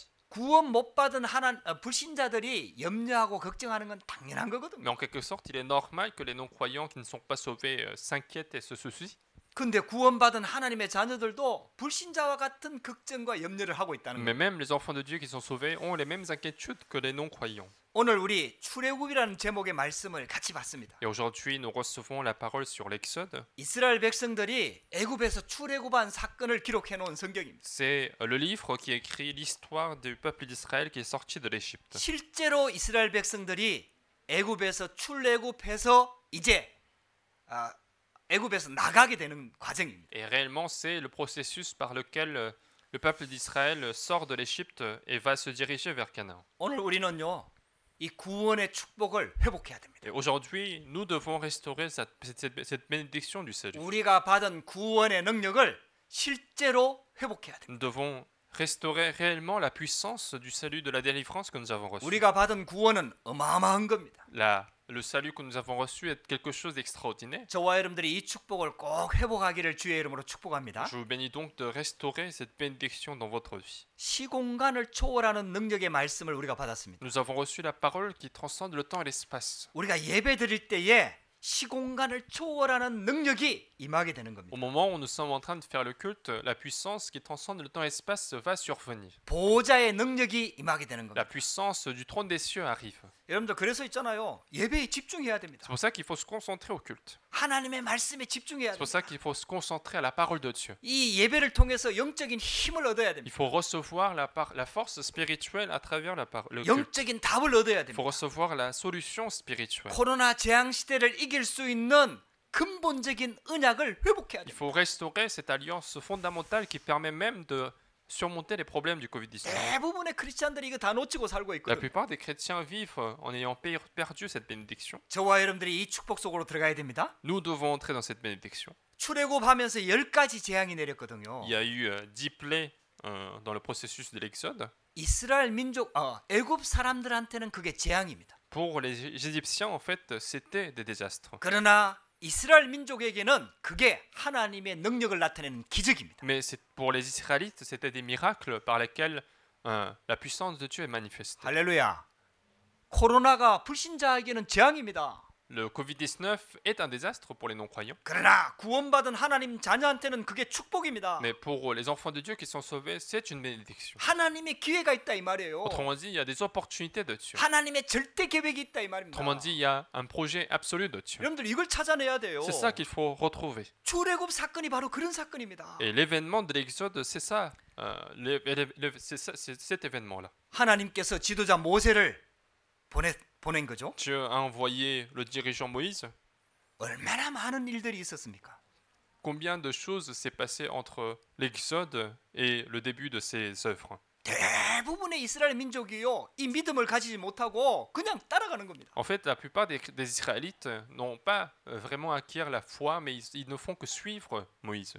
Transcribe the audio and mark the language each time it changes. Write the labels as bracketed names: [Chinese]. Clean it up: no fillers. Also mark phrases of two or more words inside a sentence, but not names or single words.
[Korean] 구원 못 받은 불신자들이 염려하고 걱정하는 건 당연한 거거든요. [French] Mais en quelque sorte, il est normal que les non-croyants qui ne sont pas sauvés s'inquiètent et se soucient. [Korean] 근데 구원받은 하나님의 자녀들도 불신자와 같은 걱정과 염려를 하고 있다는 [French] Mais [Korean] 거예요. [French] même les enfants de Dieu qui sont sauvés ont les mêmes inquiétudes que les non-croyants. [Korean] 오늘 우리 출애굽이라는 제목의 말씀을 같이 봤습니다. [French] Et aujourd'hui, nous recevons la parole sur l'Exode. [Korean] 이스라엘 백성들이 애굽에서 출애굽한 사건을 기록해 놓은 성경입니다. [French] C'est le livre qui écrit l'histoire du peuple d'Israël qui est sorti de l'Égypte. [Korean] 실제로 이스라엘 백성들이 애굽에서 출애굽해서 이제 애굽에서 나가게 되는 과정입니다. [French] Et réellement, c'est le processus par lequel le peuple d'Israël sort de l'Égypte et va se diriger vers Canaan. [Korean] 오늘 우리는요, 이 구원의 축복을 회복해야 됩니다. [French] Et aujourd'hui, nous devons restaurer cette bénédiction du salut. [Korean] 우리가 받은 구원의 능력을 실제로 회복해야 됩니다. [French] Nous devons restaurer réellement la puissance du salut de la délivrance que nous avons reçu. [Korean] 우리가 받은 구원은 어마어마한 겁니다. [French] Le salut que nous avons reçu est quelque chose d'extraordinaire. [Korean] 저와 여러분들이 이 축복을 꼭 회복하기를 주의 이름으로 축복합니다. [French] Je vous bénis donc de restaurer cette bénédiction dans votre vie. [Korean] 시공간을 초월하는 능력의 말씀을 우리가 받았습니다. [French] Nous avons reçu la parole qui transcende le temps et l'espace. [Korean] 우리가 예배 드릴 때에 시공간을 초월하는 능력이 임하게 되는 겁니다. [French] Au moment où nous sommes en train de faire le culte, la puissance qui transcende le temps et l'espace va survenir. [Korean] 보호자의 능력이 임하게 되는 [French] La [Korean] 겁니다. [French] puissance du trône des cieux arrive. [Korean] 여러분들 그래서 있잖아요. 예배에 집중해야 됩니다. [French] C'est pour ça qu'il faut se concentrer au culte. [Korean] 하나님의 말씀에 집중해야 [French] C'est pour [Korean] 됩니다. [French] ça qu'il faut se concentrer à la parole de Dieu. [Korean] 이 예배를 통해서 영적인 힘을 얻어야 [French] Il [Korean] 됩니다. [French] faut recevoir la force spirituelle à travers le culte. [Korean] 영적인 답을 얻어야 [French] Il faut [Korean] 됩니다. [French] recevoir la solution spirituelle. [Korean] 코로나 재앙 시대를 이길 수 있는 근본적인 언약을 회복해야 [French] Il [Korean] 됩니다. [French] faut restaurer cette alliance fondamentale qui permet même de surmonter les problèmes du Covid-19. [Korean] 대부분의 크리스찬들이 이거 다 놓치고 살고 [French] La [Korean] 있거든요. [French] plupart des chrétiens vivent en ayant perdu cette bénédiction. [Korean] 저와 여러분들이 이 축복 속으로 들어가야 됩니다. [French] Nous devons entrer dans cette bénédiction. [Korean] 출애굽하면서 10가지 재앙이 내렸거든요. [French] Il y a eu 10 plaies dans le processus de l'Exode. [Korean] 이스라엘 민족, 애굽 사람들한테는 그게 재앙입니다. [French] Pour les Égyptiens, en fait, c'était des désastres. [Korean] 그러나 이스라엘 민족에게는 그게 하나님의 능력을 나타내는 기적입니다. [French] Mais pour les Israélites, c'était des miracles par lesquels la puissance de Dieu est manifestée. [Korean] 할렐루야. 코로나가 불신자에게는 재앙입니다. [French] Le Covid-19 est un désastre pour les non-croyants. [Korean] 그러나 구원받은 하나님 자녀한테는 그게 축복입니다. [French] Mais pour les enfants de Dieu qui sont sauvés, c'est une bénédiction. [Korean] 하나님의 기회가 있다 이 말이에요. [French] Autrement dit, il y a des opportunités de Dieu. [Korean] 하나님의 절대 계획이 있다 이 말입니다. [French] Autrement dit, il y a un projet absolu de Dieu. [Korean] 여러분들 이걸 찾아내야 돼요. [French] C'est ça qu'il faut retrouver. [Korean] 출애굽 사건이 바로 그런 사건입니다. [French] Et l'événement de l'Exode, c'est ça. C'est cet événement-là. [Korean] 하나님께서 지도자 모세를 보낸 거죠. [French] Dieu a envoyé le dirigeant Moïse. [Korean] 얼마나 많은 일들이 있었습니까? [French] Combien de choses s'est passé entre l'Exode et le début de ses œuvres? [Korean] 대부분의 이스라엘 민족이요, 이 믿음을 가지지 못하고 그냥 따라가는 겁니다. [French] En fait, la plupart des Israélites n'ont pas vraiment acquis la foi, mais ils ne font que suivre Moïse.